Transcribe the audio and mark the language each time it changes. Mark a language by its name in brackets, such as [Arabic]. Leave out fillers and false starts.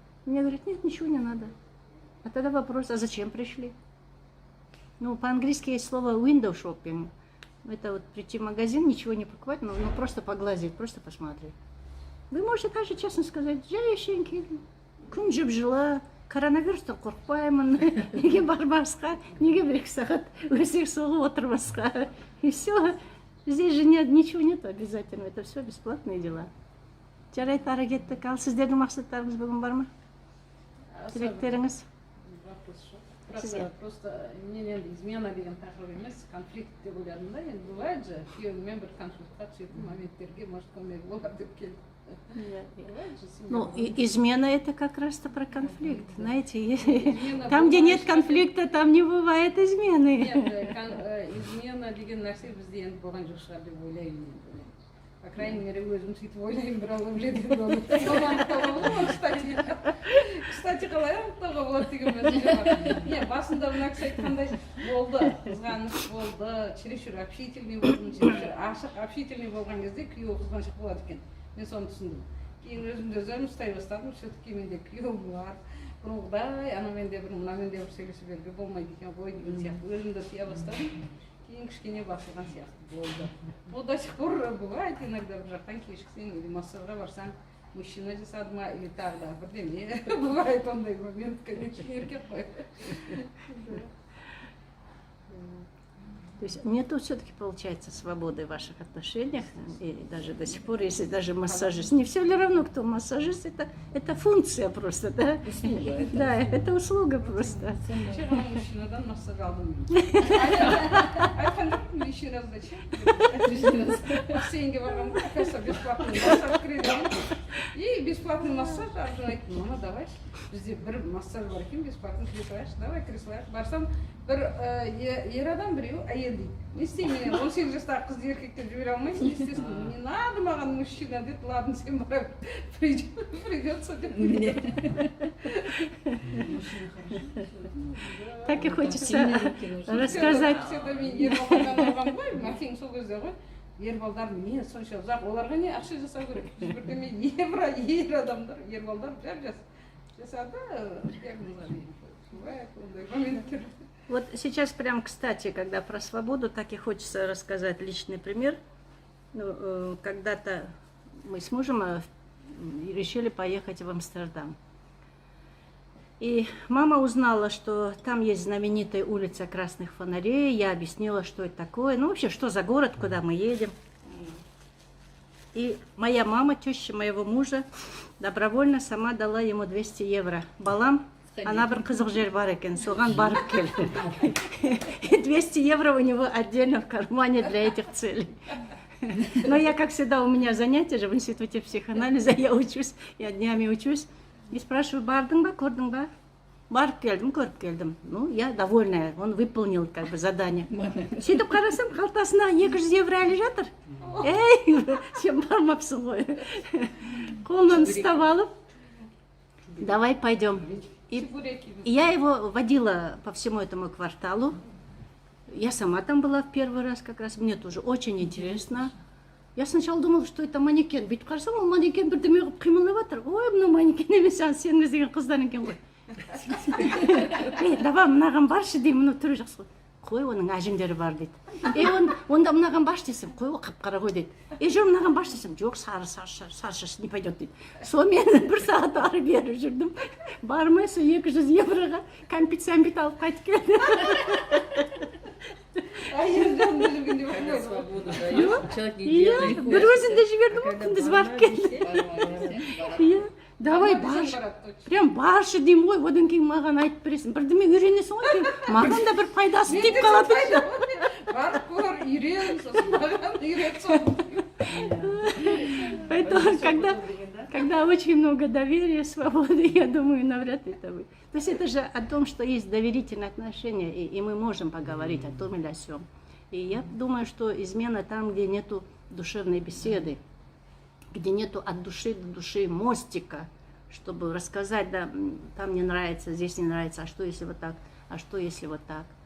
[Russian] Мне говорят, нет, ничего не надо. А тогда вопрос, а зачем пришли? Ну, по-английски есть слово [English] window shopping. [Russian] Это вот прийти в магазин, ничего не покупать, но просто поглазеть, просто посмотреть. Вы можете даже честно сказать, женщинки, [Kazakh] күн жеп жила, коронавирустан қорықпаймын, неге бармасқа, неге бір-екі сағат өсек соғып отырмасқа. [Russian] И все. Здесь же ничего нет обязательно, это все бесплатные дела. [Kazakh] Жарайды, ары кеттік. Ал сіздердің мақсаттарыңыз бүгін бар ма? Тілектеріңіз? [Russian] Вопрос [Kazakh] жоқ. Сізге? Просто мен енді измена деген тақырып емес, конфликт деп ойладым да, енді [Russian] бывает же, [Kazakh] күйеуіңмен бір конфликтқа түсетін моменттерге, может, көмегі болар деп келдім. [Russian] Бывает же, семья Ну, бывает. измена это как раз-то про конфликт, знаете. Измена Там, где бывает, нет конфликта, там не бывает измены. Нет, измена [Kazakh] деген нәрсе бізде енді болған жоқ шығар деп ойлаймын енді. [Russian] По крайней мере, [Kazakh] өзім сөйтіп ойлаймын, бірақ ол жерде оны анықтауға болады, [Russian] кстати, [Kazakh] қалай анықтауға болады деген мәселе бар. Не, басында мына кісі айтқандай болды, қызғаныш болды, [Russian] чересчур общительный [Kazakh] болдым, чересчур ашық общительный болған кезде күйеуі қызғаншақ болады екен. Мен соны түсіндім. Кейін өзімді өзім ұстай бастадым, [Russian] все-таки [Kazakh] менде күйеуім бар. Бұрынғыдай, анамен де бір, мынамен де бір сөйлесіп беруге болмайды екен ғой деген сияқты. Өзімді тыя бастадым. Кейін кішкене басылған сияқты болды. Ол [Russian] до сих пор бывает иногда [Kazakh] бір жақтан кешіксең или массажға барсаң, мужчина жасады ма или тағы да бірдеме. [Russian] Бывает [Kazakh] ондай момент, [Russian] конечно, [Kazakh] еркек қой. [Russian] То есть нету все-таки, получается, свободы в ваших отношениях, и даже до сих пор, если даже массажист, не все ли равно, кто массажист, это функция просто, да? Да, это услуга просто. [Kazakh] Кеше ғана мужчинадан массаж алдым. Айтқан жоқпын, [Russian] еще раз зачем? [Kazakh] Бассейнге барғанмын, [Russian] оказывается, бесплатный массаж [Kazakh] кіреді. [Russian] И бесплатный массаж, [Kazakh] аржан айттым, [Russian] мама, давай, [Kazakh] бізде бір массаж бар екен, бесплатный кіре салайықшы, давай кіре салайық. Барсам, бір ер адам, біреу әйел дейді. Не істеймін, 18 жастағы қызды еркектеп жібере алмайсың, [Russian] естественно, не надо [Kazakh] маған мужчина деді, [Russian] ладно, [Kazakh] сен бара придется деп. [Russian] Так и хочется рассказать. [Kazakh] Всегда мен ер балдардан алған ғой, мәкең сол кезде ғой. Ер балдар не сонша ұзақ, оларға не ақша жасау керек. Біз бірдеме ер адамдар, ер балдар жап-жас жасады, диагнозға дейін. Бывает ондай моменттер. [Russian] Вот сейчас прям, кстати, когда про свободу, так и хочется рассказать личный пример. Ну, когда-то мы с мужем решили поехать в Амстердам. И мама узнала, что там есть знаменитая улица Красных Фонарей. Я объяснила, что это такое. Ну, вообще, что за город, куда мы едем. И моя мама, теща моего мужа, добровольно сама дала ему 200 евро. [Kazakh] Балам, ана бір қызық жер бар екен, соған барып кел. [Russian] 200 евро у него отдельно в кармане для этих целей. Но я, как всегда, у меня занятия же в институте психоанализа, я учусь, я днями учусь. И спрашиваю, [Kazakh] бардың ба, көрдің ба? Барып келдім, көріп келдім. [Russian] Ну, я довольная, он выполнил как бы задание. [Kazakh] Сөйтіп қарасам, қалтасына 200 евро әлі жатыр. Эй, сен бармапсың ғой. Қолынан ұстап алып, [Russian] давай пойдем. И я его водила по всему этому кварталу. Я сама там была в первый раз как раз, мне тоже очень интересно. Я сначала думала, что это манекен. [Kazakh] Бүйтіп қарасам, ол манекен бірдеме қылып қимылдап жатыр. Ой, мына манекен емес, сен іздеген қыздар екен ғой. Давай, мынаған баршы деймін, мұны түрі жақсы ғой. Қой, оның әжімдері бар дейді. Онда мынаған баш десем, қой, ол қап-қара ғой дейді. Жүр, мынаған баш десем, жоқ, сары [Russian] не пойдет [Kazakh] дейді. Сонымен бір сағат ары бері жүрдім. Бармай, сол 200 евроға кәмпит-сәмпит алып қайтып келді. Әйел жанында жүргенде бар. [Russian] Свободу даешь, человек не [Kazakh] Иә, [Russian] делает. [Kazakh] бір өзінде жібердім, күндіз барып келді. Иә, [Russian] давай баршы. [Kazakh] Прям баршы деймін ғой, одан кейін маған айтып бересің. Бірдеме үйренесің ғой, кейін маған да бір пайдасы тиіп қалады. Барып көр, үйрен, сосын маған үйрет соны. [Russian] Поэтому, когда очень много доверия, свободы, я думаю, навряд ли это будет. То есть это же о том, что есть доверительные отношения, и мы можем поговорить о том или о сём. И я думаю, что измена там, где нету душевной беседы, где нету от души до души мостика, чтобы рассказать, да, там не нравится, здесь не нравится, а что если вот так, а что если вот так.